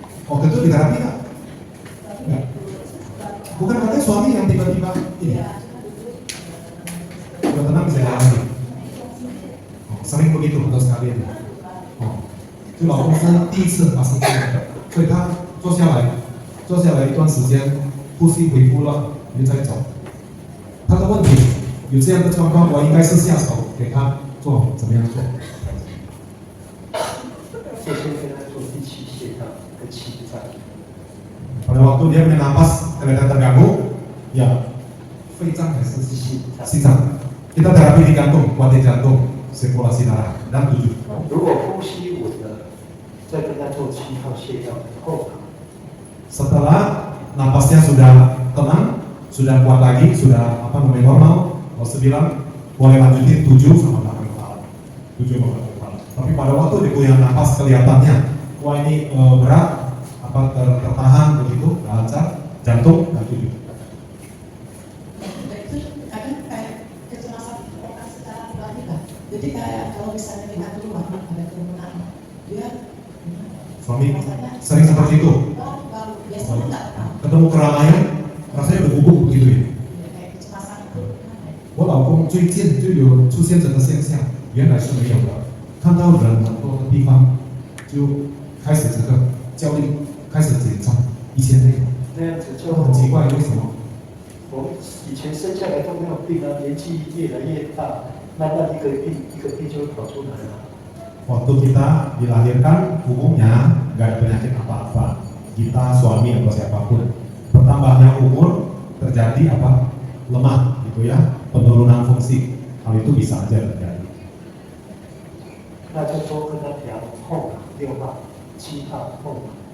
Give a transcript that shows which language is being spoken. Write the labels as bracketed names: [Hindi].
[Indonesian] Waktu itu diterapi nggak? Nggak. Bukan katanya suami yang tiba-tiba ini. Udah tenang bisa jalan lagi. Oh, sering begitu atau sekalian. [Chinese] Oh, 就老公是第一次发生这个，所以他坐下来一段时间，呼吸恢复了，又再走。他的问题有这样的状况，我应该是下手给他做怎么样做？就先跟他做第七穴道跟七脏。 [Indonesian] Pada waktu dia bernapas kelihatan terganggu, ya, [Chinese] 肺脏还是心脏。 [Indonesian] kita terapi di jantung, kuatin jantung, sirkulasi darah dan 7。 [Chinese] 如果呼吸稳了，再跟他做7号穴道后脑。 [Indonesian] Setelah napasnya sudah tenang, sudah kuat lagi, sudah normal, Bos bilang boleh lanjutin 7 sama belakang kepala. 7 sama belakang kepala. Tapi pada waktu digoyang napas kelihatannya, wah ini berat, tertahan begitu, lancar, jantung dan 7. Itu kadang kayak kecemasan orang secara tiba-tiba. Jadi kayak kalau misalnya kita keluar ada kerumunan, dia Suami sering seperti itu. baru biasanya nggak pernah. Ketemu keramaian, rasanya udah gugup begitu ya. Kayak kecemasan itu. [Chinese] 我老公最近就有出现这个现象，原来是没有的。看到人很多的地方，就开始这个焦虑，开始紧张，以前没有，那样子就很奇怪，为什么？我们以前生下来都没有病啊，年纪越来越大，慢慢一个病就会跑出来了。 [Indonesian] Waktu kita dilahirkan umumnya nggak ada penyakit apa-apa, kita suami atau siapapun. Bertambahnya umur terjadi apa? Lemah gitu ya, penurunan fungsi. Hal itu bisa aja terjadi. [Chinese] 那就多跟他调后脑6号、7号后脑。